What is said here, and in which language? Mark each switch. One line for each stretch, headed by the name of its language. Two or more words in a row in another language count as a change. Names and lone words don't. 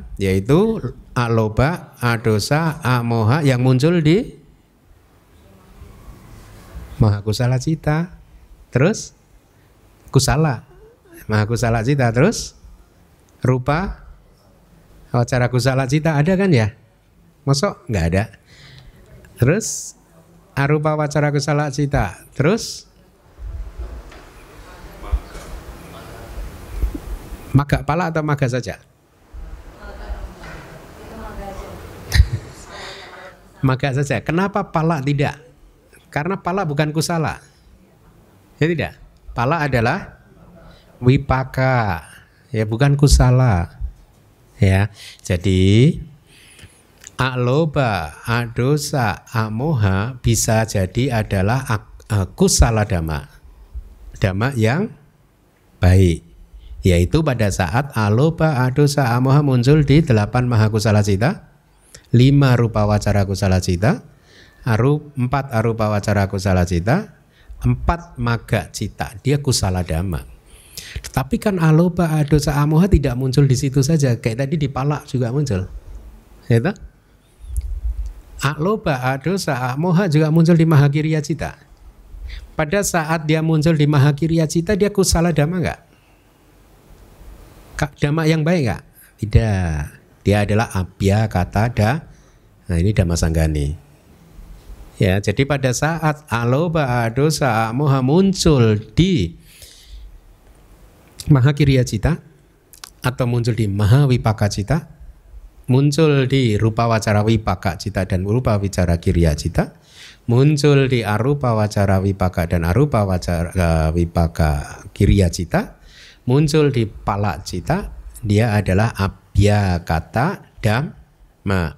Indonesian: Yaitu
Pali: aloba, adosa, amoha
Indonesian: yang muncul di
Pali: mahakusala cita. Terus kusala, mahakusala cita.
Indonesian: Terus
Pali: rupa, wacara kusala cita
Indonesian: ada kan ya? Mosok nggak ada. Terus
Pali: arupa wacara kusala cita.
Indonesian: Terus
Pali: maga pala
Indonesian: atau maga saja? Maga saja. Kenapa pala tidak? Karena pala bukan kusala. Ya tidak. Pala adalah wipaka. Ya bukan kusala. Ya. Jadi
Pali: aloba, adosa, amoha
Indonesian: bisa jadi adalah
Pali: kusala dhamma.
Indonesian: Dhamma yang baik. Yaitu pada saat
Pali: aloba, adosa, amoha
Indonesian: muncul di
Pali: 8 mahakusala cita, 5 rupa wacara kusala cita, 4 arupa wacara kusala cita, 4 maga cita. Dia kusala dhamma.
Indonesian: Tapi kan
Pali: aloba, adosa, amoha
Indonesian: tidak muncul di situ saja. Kayak tadi di pala juga muncul. Ya toh?
Pali: Aloba, adosa, amoha
Indonesian: juga muncul di
Pali: mahakiriya cita.
Indonesian: Pada saat dia muncul di
Pali: mahakiriya cita,
Indonesian: dia
Pali: kusala dhamma
Indonesian: enggak? Dhamma yang baik enggak? Tidak. Dia adalah
Pali: abya kata
Indonesian: Nah ini
Pali: dhamma sanggani.
Indonesian: Ya, jadi pada saat
Pali: aloba, adosa, amoha
Indonesian: muncul di
Pali: mahakiriya cita
Indonesian: atau muncul di
Pali: mahawipaka cita,
Indonesian: muncul di
Pali: rupa wacara wipaka cita dan rupa wicara kiriya cita,
Indonesian: muncul di
Pali: arupa wacara wipaka dan arupa wacara wipaka kiriya cita,
Indonesian: muncul di
Pali: pala cita,
Indonesian: dia adalah
Pali: abya kata dhamma.